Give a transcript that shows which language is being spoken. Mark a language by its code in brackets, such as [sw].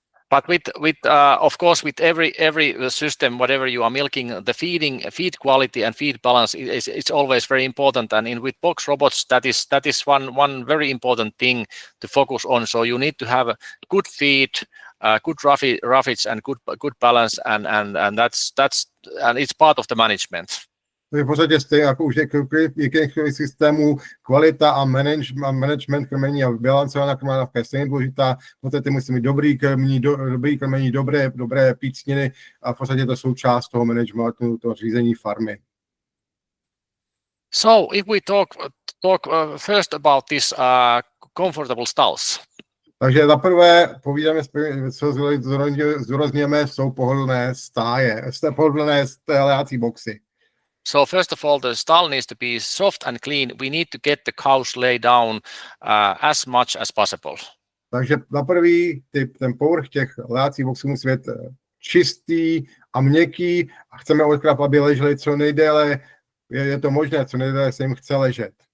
[en] But of course, with every system, whatever you are milking, the feed quality and feed balance is always very important. And with box robots, that is one very important thing to focus on. So you need to have a good feed, good roughage, and good balance, and that's and it's part of the management. [cs] V podstatě stejně jako už jakých systémů, kvalita a management krmení a bilancovaná krmení je stejně důležitá. V podstatě musí mít dobrý krmení, dobré pícniny a v podstatě to součást toho managementu, toho řízení farmy. [en] So if we talk first about this comfortable stalls. [cs] Takže zaprvé povídáme, co zdůrazňujeme, jsou pohodlné stáje, pohodlné lehací boxy. [en] So first of all, the stall needs to be soft and clean. We need to get the cows lay down as much as possible. [cs] Takže za prvý ten povrch těch lehacích boxů musí být čistý a měkký a chceme od krav, aby leželi co nejdéle, je to možné, co nejdéle se jim chce ležet.